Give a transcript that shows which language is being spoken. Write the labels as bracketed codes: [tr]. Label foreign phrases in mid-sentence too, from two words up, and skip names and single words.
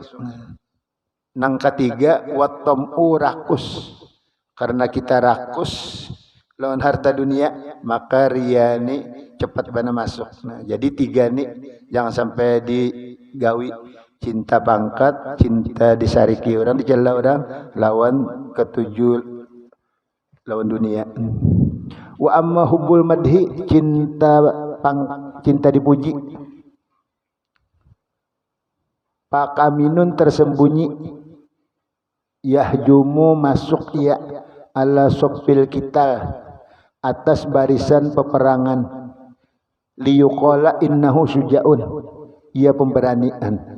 [bjn] Nang ketiga, [ar] والطمع [bjn] rakus, karena kita rakus lawan harta dunia, maka riya ini cepat bana masuk. Nah, jadi 3 nih jangan sampai digawi, cinta pangkat, cinta disariki orang, dicela orang, lawan ketujuh lawan dunia. [ar] وأما حب المدح, [bjn] cinta dipuji, pakaminun tersembunyi, yahjumu masuk ya ala sopil kita, atas barisan peperangan, [ar] ليقال إنه شجاع, [bjn] ia pemberanian.